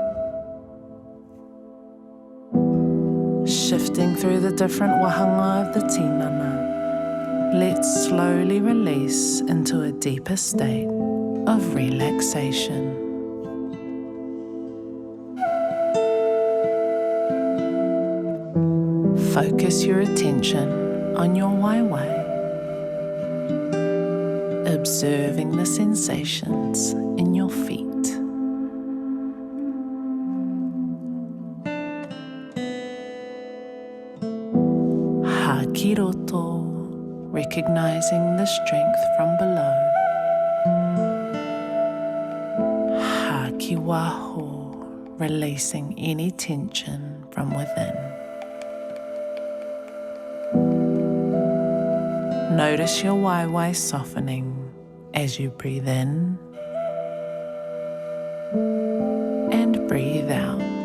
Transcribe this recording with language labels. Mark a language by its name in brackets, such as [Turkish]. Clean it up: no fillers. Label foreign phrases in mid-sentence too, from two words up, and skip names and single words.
[English] Shifting through the different wahanga of the tinana, let's slowly release into a deeper state of relaxation. Focus your attention on your waiwai, observing the sensations in your feet. [Māori] Haki roto, [English] recognizing the strength from below. [Māori] Haki waho, [English] releasing any tension from within. Notice your waiwai softening as you breathe in and breathe out.